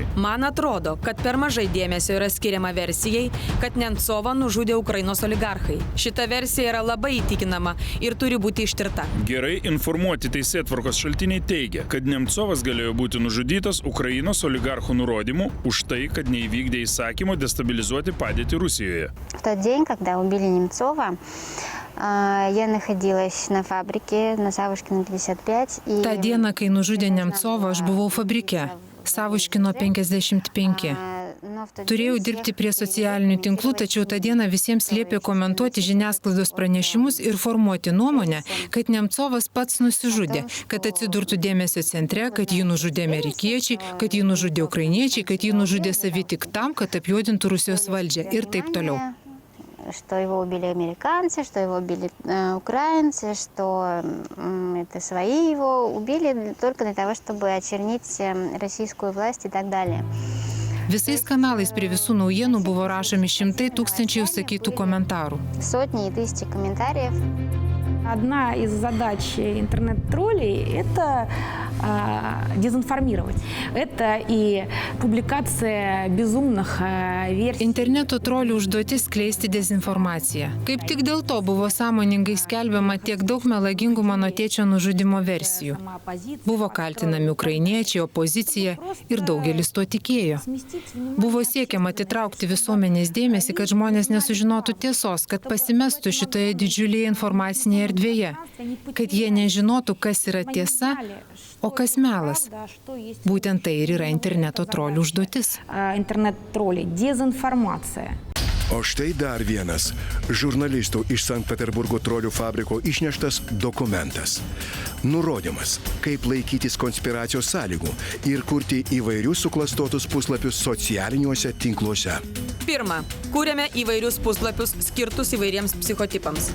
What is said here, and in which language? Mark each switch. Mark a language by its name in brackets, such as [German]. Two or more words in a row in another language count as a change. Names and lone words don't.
[Lithuanian] Man atrodo, kad per mažai dėmesio yra skiriama versijai, kad Nemcovą nužudė Ukrainos oligarchai. Šita versija yra labai įtikinama ir turi būti ištirta. Gerai informuoti teisėtvarkos šaltiniai teigia, kad Nemcovas galėjo būti nužudytas Ukrainos oligarchų nurodymu už tai, kad neįvykdė įsakymo destabilizuoti padėtį Rusijoje. [Russian] В тот день, когда убили Немцова, я находилась на фабрике на Савушкина 55. [Lithuanian] Ta diena, kai nužudė Nemcovą, aš buvau fabrike, Savuškino 55. Turėjau dirbti prie socialinių tinklų, tačiau tą dieną visiems liepė komentuoti žiniasklaidos pranešimus ir formuoti nuomonę, kad Nemcovas pats nusižudė, kad atsidurtų dėmesio centre, kad jį nužudė amerikiečiai, kad jį nužudė ukrainiečiai, kad jį nužudė savi tik tam, kad apjuodintų Rusijos valdžią ir taip toliau. [Russian] Что его убили американцы, что его убили украинцы, что это свои его убили только для того, чтобы очернить российскую власть и так далее. [Lithuanian] Visais kanalais prie visų naujienų buvo rašomi šimtai tūkstančiai užsakytų komentarų. [Russian] Сотни и тысячи комментариев. Одна из задач интернет-троллей – это дезинформировать. Это и публикация безумных версий. [Lithuanian] Interneto trolių užduotis skleisti dezinformaciją. Kaip tik dėl to buvo sąmoningai skelbiama tiek daug melagingų mano tėčio nužudimo versijų. Buvo kaltinami ukrainiečiai, opozicija ir daugelis to tikėjo. Buvo siekiama atitraukti visuomenės dėmesį, kad žmonės nesužinotų tiesos, kad pasimestų šitoje didžiulėje informacinėje erdvėje, kad jie nežinotų, kas yra tiesa, o kas melas. Būtent tai ir yra interneto trolių užduotis. [Russian] Интернет-тролли, дезинформация. [Lithuanian] O štai dar vienas žurnalistų iš Sankt Peterburgo trolių fabriko išneštas dokumentas. Nurodymas, kaip laikytis konspiracijos sąlygų ir kurti įvairius suklastotus puslapius socialiniuose tinkluose. Pirma, kūrėme įvairius puslapius skirtus įvairiems psichotipams.